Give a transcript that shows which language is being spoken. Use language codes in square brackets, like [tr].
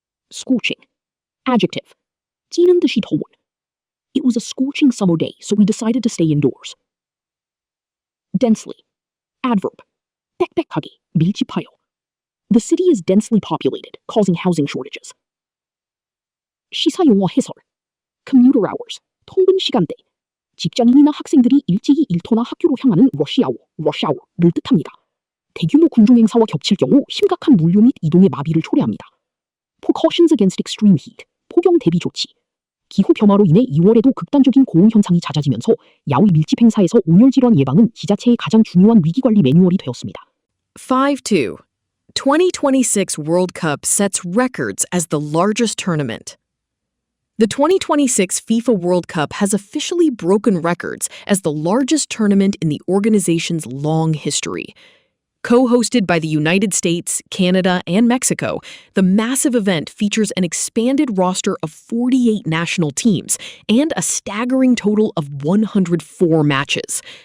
[ko] Scorching. Adjective. 찌는 듯이 더운. [en] It was a scorching summer day, so we decided to stay indoors. Densely. Adverb. [ko] 빽빽하게, 밀집하여. [en] The city is densely populated, causing housing shortages. [ko] 시사 용어 해설. Commuter hours. 통근 시간대. 직장인이나 학생들이 일찍이 일터나 학교로 향하는 rushhour를 뜻합니다. 대규모 군중 행사와 겹칠 경우 심각한 물류 및 이동의 마비를 초래합니다. [en] Precautions against extreme heat. [ko] 폭염 대비 조치. 기후 변화로 인해 2월에도 극단적인 고온 현상이 잦아지면서 야외 밀집 행사에서 온열 질환 예방은 지자체의 가장 중요한 위기 관리 매뉴얼이 되었습니다. 5-2. [en] 2026 World Cup sets records as the largest tournament. The 2026 FIFA World Cup has officially broken records as the largest tournament in the organization's long history. Co-hosted by the United States, Canada, and Mexico, the massive event features an expanded roster of 48 national teams and a staggering total of 104 matches.